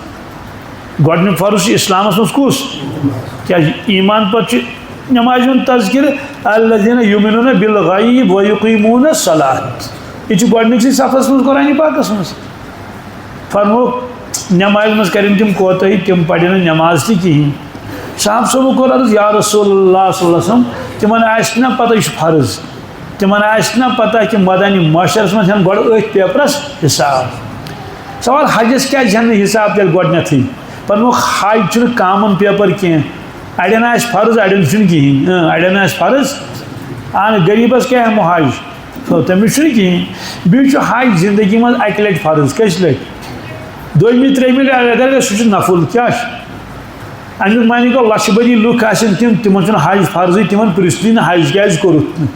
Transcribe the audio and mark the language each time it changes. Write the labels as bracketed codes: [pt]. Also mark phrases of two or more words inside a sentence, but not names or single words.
[ks] گۄڈنیُک فرض چھُ اِسلامس منٛز کُس کیٛازِ ایٖمان پتہٕ چھُ نٮ۪مازِ ہُنٛد تذکرٕ [ar] الذیٖنَ یُؤمِنوٗنَ بالغیب وَیُقیٖموٗنَ الصَّلَاۃ [ks] یہِ چھُ گۄڈنِکسٕے صفس منٛز قرآنِ پاکس منٛز فرمووُکھ نٮ۪مازِ منٛز کرن تِم کوتٲہی تِم پرن نہٕ نٮ۪ماز تہِ کِہیٖنۍ صاحب صٲبو کوٚر عرض [ar] یا رسول اللہ صلی اللہ علیہ وسلم [ks] تِمن آسہِ نا پتہ یہِ چھُ فرض تِمن آسہِ نا پتہ کہِ مٲدانہِ محشرس منٛز ہٮ۪ن گۄڈٕ أتھۍ پیپرس حِساب سوال حجس کیٛازِ ہٮ۪ن نہٕ حِساب تیٚلہِ گۄڈنٮ۪تھٕے پتہٕ حج چھُنہٕ [en] common paper [ks] کینٛہہ اڑٮ۪ن آسہِ فرض اڑٮ۪ن چھُنہٕ کِہیٖنۍ اڑٮ۪ن آسہِ فرض اہن غریٖبس کیٛاہ ہٮ۪مو حج تٔمِس چھُنہٕ کِہیٖنۍ بیٚیہِ چھُ حج زندگی منٛز اکہِ لٹہِ فرض کٔژِ لٹہِ دوٚیمہِ ترٛیٚیمہِ لٹہِ اگر گژھِ سُہ چھُ نفل کیٛاہ چھُ امیُک معنی گوٚو لچھِ بٔدی لُکھ آسن تِم تِمن چھُنہٕ حج فرضٕے تِمن پرژھنٕے نہٕ حج کیٛازِ کوٚرُتھ